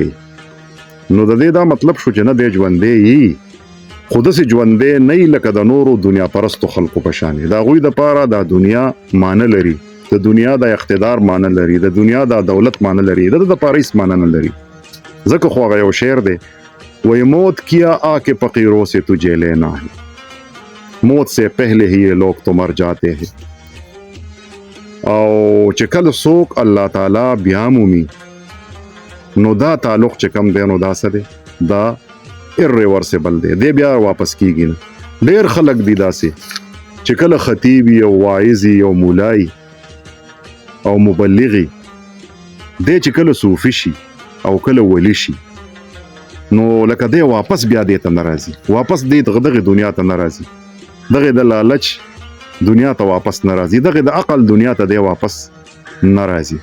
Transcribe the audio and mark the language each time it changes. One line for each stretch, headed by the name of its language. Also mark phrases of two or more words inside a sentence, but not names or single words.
Pashto: نو د دې دا مطلب شو چې نه دی ژوندی یي، خو داسې ژوندی نه یي لکه د نورو دنیا پرستو خلکو په شان. د هغوی دپاره د دنیا معنی لري، د دنیا د اقتدار معنی لري، د دنیا د دولت معنی لري، د ده دپاره هېڅ معنی نه لري. ځکه خو هغه یو شعر دی، وایي
Urdu: موت کیا آ کے فقیروں سے تجھے لینا ہے، موت سے پہلے ہی یہ لوگ تو مر جاتے ہیں.
Pashto: او چې کله څوک الله تعالی بیا مومي نو دا تعلق چې کم دی نو دا څه دی؟ دا irreversible دی، دی بیا واپس کیږي نه. ډېر خلک دي داسې چې کله خطیب او واعظ او مولای او مبلغي دی چې کله صوفي شي او کله ولی شي نو لکه دی واپس بیا دی ته ناراضي، واپس دی دغه دنیا ته ناراضي، دغه د لالچ دنیا ته واپس ناراضي، دغه د عقل دنیا ته دی واپس ناراضي.